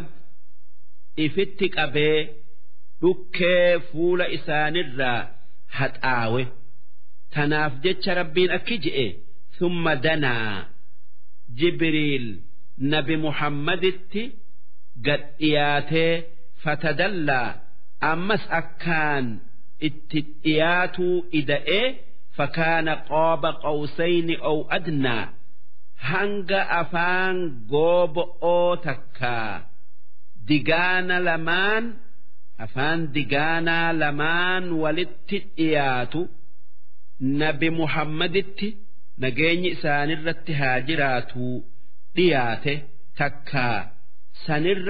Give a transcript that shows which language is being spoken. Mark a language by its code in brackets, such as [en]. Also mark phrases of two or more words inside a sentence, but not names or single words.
[om] ifitti qabee dhukkee fuula isaanirraa haxaawe tanaaf jecha rabbiin akki je'e thumma danaa Jibriil nabi Muhammaditti gad dhiyaatee fatadallaa ammas akkaan itti dhiyaatuu ida'ee [ar] فكان قاب قوسين أو أدنى [om] hanga afaan gooba'oo takka afaan digaanaa lamaan walitti dhiyaatu nabi Muhammaditti nageenyi isaanirratti haa jiraatu dhiyaate takka sanirra